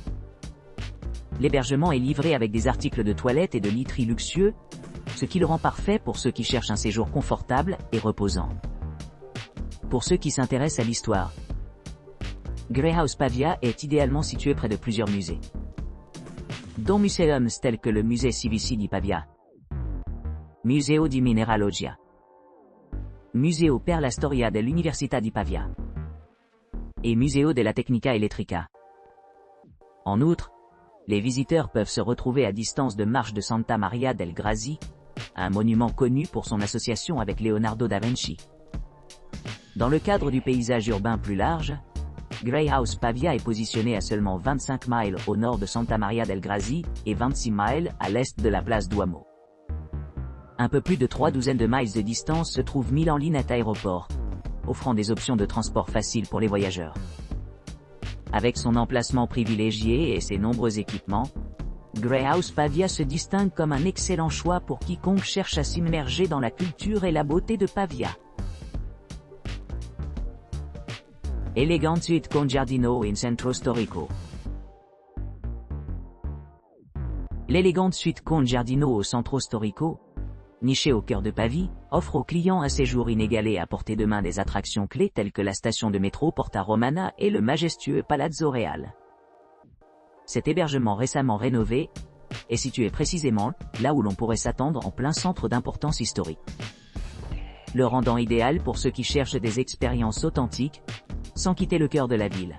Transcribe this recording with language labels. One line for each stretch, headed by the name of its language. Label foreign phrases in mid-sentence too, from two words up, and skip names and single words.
French: L'hébergement est livré avec des articles de toilette et de literie luxueux, ce qui le rend parfait pour ceux qui cherchent un séjour confortable et reposant. Pour ceux qui s'intéressent à l'histoire, Grey House Pavia est idéalement situé près de plusieurs musées, dont museums tels que le Musée Civici di Pavia, Museo di Mineralogia, Museo per la Storia dell'Università di Pavia et Museo della Tecnica Elettrica. En outre, les visiteurs peuvent se retrouver à distance de marche de Santa Maria del Grassi, un monument connu pour son association avec Leonardo da Vinci. Dans le cadre du paysage urbain plus large, Grey House Pavia est positionné à seulement 25 miles au nord de Santa Maria del Grassi et 26 miles à l'est de la place Duomo. Un peu plus de 3 douzaines de miles de distance se trouve Milan-Linate Aéroport, offrant des options de transport faciles pour les voyageurs. Avec son emplacement privilégié et ses nombreux équipements, Grey House Pavia se distingue comme un excellent choix pour quiconque cherche à s'immerger dans la culture et la beauté de Pavia. Elegant Suite con Giardino in Centro Storico. L'Elegant Suite con Giardino au Centro Storico, niché au cœur de Pavie, offre aux clients un séjour inégalé à portée de main des attractions clés telles que la station de métro Porta Romana et le majestueux Palazzo Reale. Cet hébergement récemment rénové est situé précisément là où l'on pourrait s'attendre en plein centre d'importance historique, le rendant idéal pour ceux qui cherchent des expériences authentiques, sans quitter le cœur de la ville.